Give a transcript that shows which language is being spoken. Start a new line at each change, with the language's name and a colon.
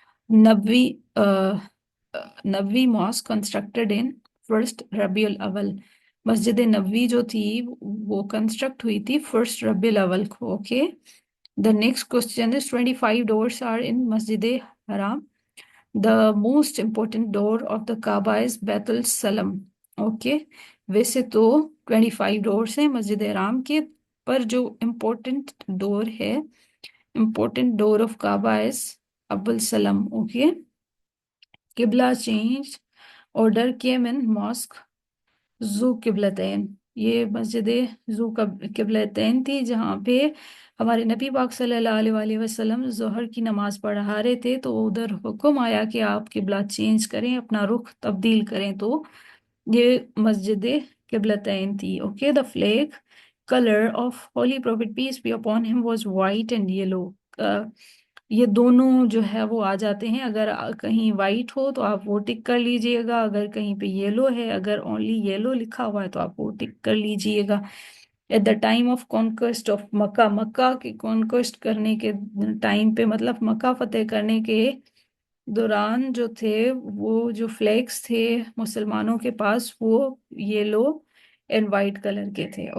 English: نبوی نبوی mosque constructed in first ربیع الاول.
Urdu: مسجد نبوی جو تھی وہ کنسٹرکٹ ہوئی تھی فرسٹ ربیع الاول کو. Okay.
English: The next question is 25 doors are in Masjid Haram. The most important door of the Kaaba is Bait al-Salam. Okay.
Urdu: ویسے تو 25 doors ہیں مسجد حرام کے، پر جو
English: important door ہے، important door of Kaaba is Abul Salam.
Urdu: Okay.
English: Qibla change order came in mosque ذو قبلتین.
Urdu: یہ مسجد ذو قبلتین تھی، جہاں پہ ہمارے نبی پاک صلی اللہ علیہ وآلہ وسلم ظہر کی نماز پڑھا رہے تھے، تو ادھر حکم آیا کہ آپ قبلہ چینج کریں، اپنا رخ تبدیل کریں. تو یہ مسجد قبلتین تھی. Okay.
English: The flag colour of holy prophet peace be upon him was white and yellow.
Urdu: یہ دونوں جو ہے وہ آ جاتے ہیں. اگر کہیں وائٹ ہو تو آپ وہ ٹک کر لیجئے گا، اگر کہیں پہ یلو ہے، اگر اونلی یلو لکھا ہوا ہے تو آپ وہ ٹک کر لیجئے گا.
English: at the time of conquest of Mecca,
Urdu: مکہ کی کانکویسٹ کرنے کے ٹائم پہ، مطلب مکہ فتح کرنے کے دوران جو تھے، وہ جو فلیگس تھے مسلمانوں کے پاس وہ یلو اینڈ وائٹ کلر کے تھے.